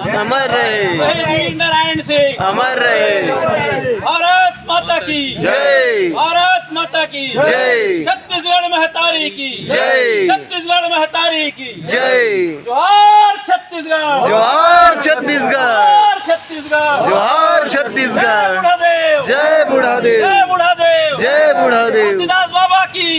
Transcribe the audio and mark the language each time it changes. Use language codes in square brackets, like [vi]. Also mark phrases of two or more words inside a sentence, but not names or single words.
[hi] अमर रहे, शहीद वीर नारायण सिंह अमर रहे। भारत माता की जय, भारत माता की जय, छत्तीसगढ़ महतारी की जय, छत्तीसगढ़ महतारी की जय। जोहार छत्तीसगढ़, जोहार छत्तीसगढ़, जोहार छत्तीसगढ़, जोहार जय छत्तीसगढ़। बुढ़ादेव, जय बुढ़ादेव, जय बुढ़ादेव, जय बुढ़ादेव। घासीदास बाबा की